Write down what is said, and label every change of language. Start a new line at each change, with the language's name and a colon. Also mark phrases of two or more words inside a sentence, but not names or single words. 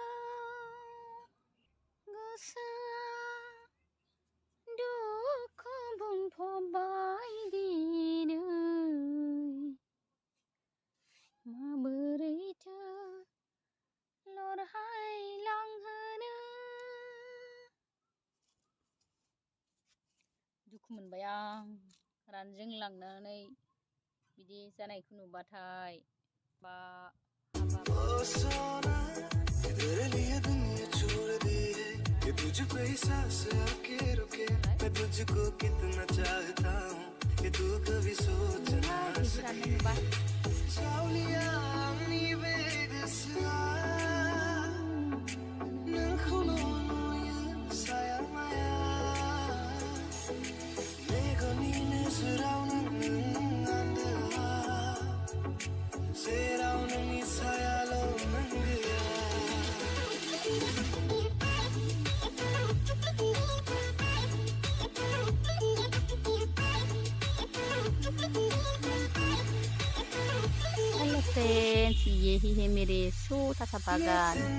Bodo: गोसोआ दुखु बुंफबबाय दिनै माबोरैथो लरहायलांहोनो। दुखु मोनबाय आं रानज्रिंलांनानै बिदि जानायखौ नुबाथाय बा
Hindi: तुझ पे ही सांस आके रुके मैं तुझको कितना चाहता हूँ ये तू कभी सोच ना सके सावलिया
Bodo: आंनि बे गोसोआ नोंखौल' नुयो साया माया मेगननि नोजोराव नों आन्दोआ जेराव नोंनि सायाल' नों गैया।
Hindi: हेलो फ्रेंड्स, यही है मेरे छोटा सा बागान।